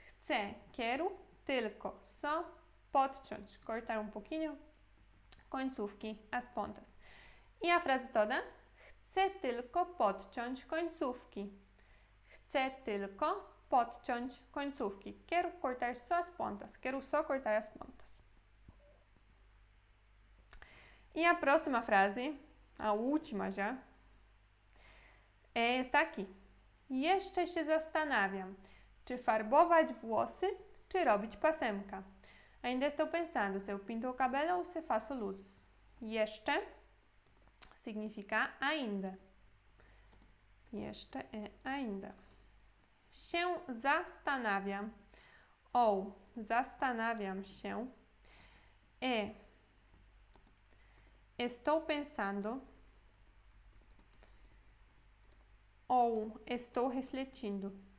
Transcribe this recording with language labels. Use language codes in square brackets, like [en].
[pl] Chcę, [pt] quero, [pl] tylko, [pt] só, [pl] podciąć, [pt] cortar um pouquinho, [pl] końcówki, [pt] as pontas. I a frase toda? [pl] Chcę tylko podciąć końcówki. Chcę tylko podciąć końcówki. [pt] Quero cortar só as pontas. Quero só cortar as pontas. E a próxima frase, a última já, está aqui. [pl] Jeszcze się zastanawiam, czy farbować włosy, czy robić pasemka. [pt] Ainda estou pensando se eu pinto o cabelo ou se faço luzes. [pl] Jeszcze [pt] significa ainda. [pl] Jeszcze [pt] é ainda. [pl] Się zastanawiam [pt] ou [pl] zastanawiam się [pt] estou pensando ou estou refletindo.